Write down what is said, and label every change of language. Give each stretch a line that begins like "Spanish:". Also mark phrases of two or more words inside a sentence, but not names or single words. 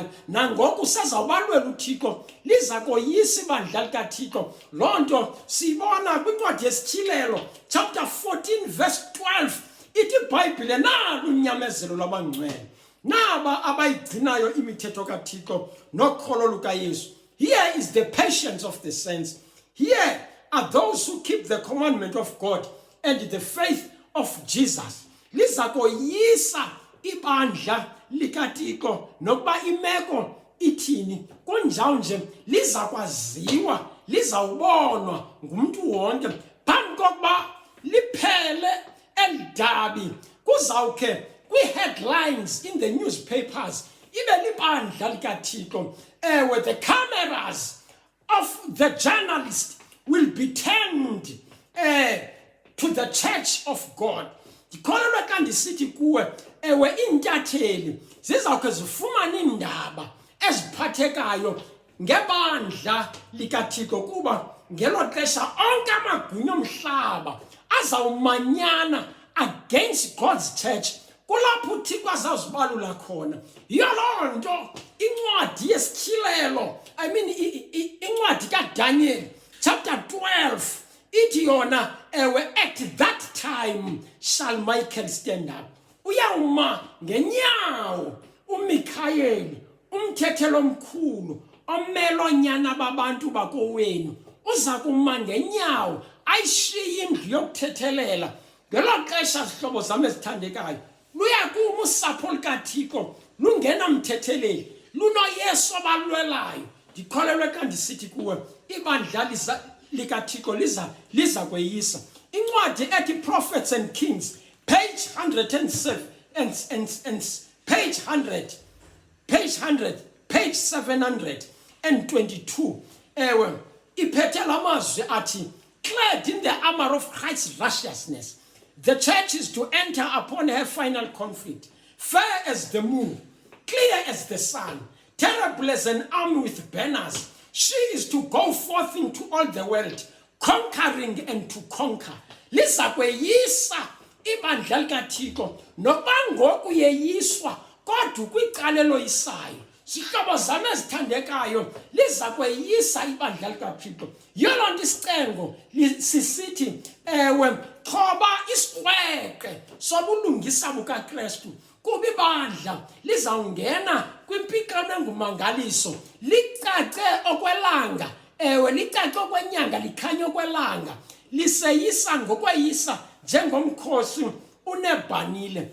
Xhosa: Nangoku sezawubalwela uThixo, liza koyisa ibandla likaThixo. Loo nto siyibona kwincwadi yesishilelo
English: chapter 14 verse 12.
Xhosa: Ithi iBhayibhile nalo unyamezelo lwabangcwele, naba abayigcinayo imithetho kaThixo nokholo lukaYesu.
English: Here is the patience of the saints. Here are those who keep the commandment of God and the faith of Jesus.
Xhosa: Liza koyisa ibandla likaThixo nokuba imeko ithini. Kunjalo nje liza kwaziwa, lizawubonwa ngumntu wonke. Phambi kokuba liphele elidabi kuzawukhe kwi-
English: headlines in the newspapers
Xhosa: ibe libandla likaThixo.
English: Ewe the cameras of the journalist will be turned to the church of God.
Xhosa: Ndikholelwa xa ndisithi kuwe ewe iintatheli zizawukhe zifumane iindaba eziphathekayo ngebandla likaThixo, kuba ngelo xesha onke amagunya omhlaba azawumanyana
English: against God's church.
Xhosa: Kulapho uThixo azawuzibalula khona. Yiyo loo nto incwadi yesityhilelo, incwadi kaDaniel chapter 12 ithi yona ewe,
English: at that time shall Michael stand up.
Xhosa: Uyawuma ngenyawo uMikhayeli, umthethelo omkhulu omelonyana babantu bakowenu, uza kuma ngenyawo ayishiye indlu yokuthethelela. Ngelo xesha zihlobo zam ezithandekayo, luyakuma usapho likaThixo lungena mthetheleli, lunoYesu abalwelayo. Ndikholelwe xa ndisithi kuwe ibandla likaThixo liza kweyisa. Incwadi ethi
English: Prophets and Kings, page 107 and page 100, page 722,
Xhosa: ewe iphethe la mazwi athi,
English: clad in the armor of Christ's righteousness, the church is to enter upon her final conflict, fair as the moon, clear as the sun, terrible as an army with banners. She is to go forth into all the world, conquering and to conquer.
Xhosa: Liza kweyisa ibandla likaThixo, noba ngoku yeyiswa kodwa kwicalelo isayo. Zihlobo zam ezithandekayo, liza kweyisa ibandla likaThixo. Yiyo loo nto isicengo sisithi ewe, thoba isikrweqe sobulungisa bukaKristu, kuba ibandla lizawungena kwimpikano engumangaliso, licace okwelanga, ewe licace okwenyanga, likhanye okwelanga, liseyisa ngokweyisa njengomkhosi unebhanile.